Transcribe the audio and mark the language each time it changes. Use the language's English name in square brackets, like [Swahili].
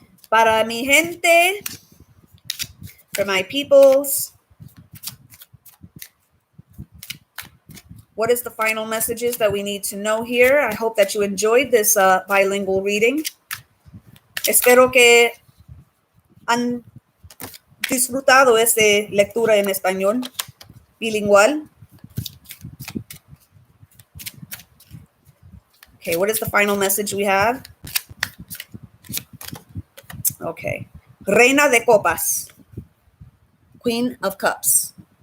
[Spanish] Para mi gente, [English] for my peoples, what is the final messages that we need to know here? I hope that you enjoyed this bilingual reading. [Spanish] Espero que han disfrutado esta lectura en español, bilingual. [English] Okay, what is the final message we have? Okay. Reina de Copas. Queen of Cups.